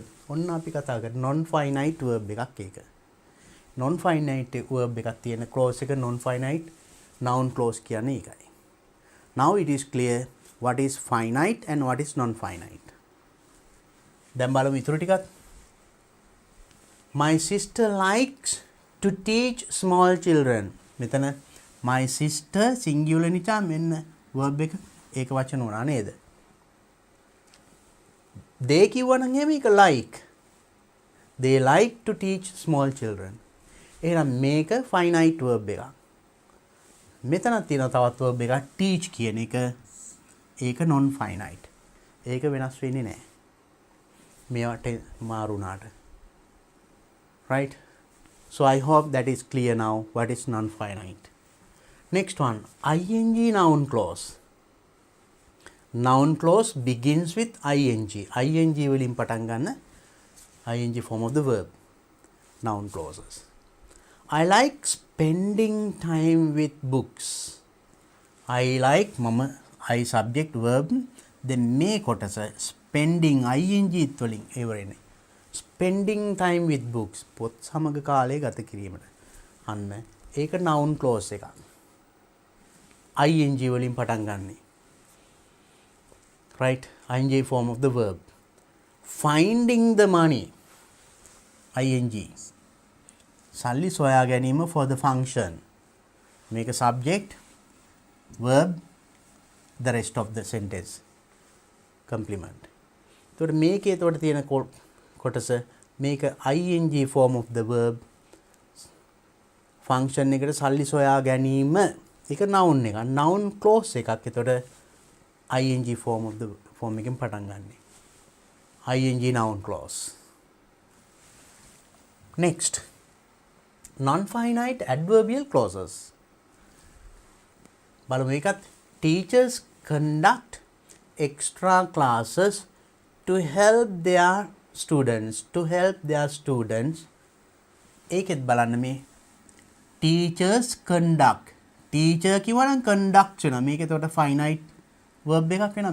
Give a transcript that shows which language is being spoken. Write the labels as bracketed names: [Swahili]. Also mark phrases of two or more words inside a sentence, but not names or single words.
[Sinhala] ඔන්න අපි කතා කරන්නේ [English] non finite verb [Sinhala] එකක් ඒක. [English] non finite verb [Sinhala] එකක් තියෙන clause එක [English] non finite noun clause [Sinhala] කියන්නේ ඒකයි. [English] Now it is clear what is finite and what is non finite. [Sinhala] දැන් බලමු ඊටු ටිකක්. [English] My sister likes to teach small children. [Sinhala] මෙතන [English] my sister [Sinhala] singular නිසා මෙන්න verb එක ඒක වචන උනා නේද? they කිව්වනම් එහෙම ඒක like. [English] They like to teach small children. [Sinhala] එහෙනම් මේක [English] finite verb [Sinhala] එකක්. මෙතන තියෙන තවත් verb එකක් teach කියන එක. ඒක [English] non finite. [Sinhala] ඒක වෙනස් වෙන්නේ නැහැ. මේවට මාරුණාට. [English] Right? So I hope that is clear now what is non finite. Next one, ing noun clause. Noun clause begins with ing. ing [Sinhala] වලින් පටන් ගන්න [English] ing form of the verb. Noun clauses. I like spending time with books. I like මම I subject verb then [Sinhala] මේ කොටස [English] spending ing [Sinhala] වලින් ඉවරනේ. [English] Spending time with books [Sinhala] පොත් සමග කාලය ගත කිරීමට. අන්න ඒක [English] noun clause [Sinhala] එකක්. ing වලින් පටන් ගන්නේ. [English] Right, ing form of the verb. Finding the money, ing. [Sinhala] සල්ලි සොයා ගැනීම [English] for the function. Make a subject, verb, the rest of the sentence. Complement. [Sinhala] එතකොට මේකේ එතකොට තියෙන කොටස මේක [English] ing form of the verb. [Sinhala] function එකට සල්ලි සොයා ගැනීම ඒක noun එක. [English] noun clause [Sinhala] එකක්. එතකොට [English] ing form of the form [Sinhala] එකෙන් පටන් ගන්නෙ. [English] ing noun clause. Next, non-finite adverbial clauses. [Sinhala] බලමු එකත්. [English] Teachers conduct extra classes to help their students. [Sinhala] ඒකෙත් බලන්න මේ [English] teachers conduct. [Sinhala] teacher කිව්වනම් conduct වෙනවා. මේක එතකොට [English] finite verb [Sinhala] එකක් වෙනවා.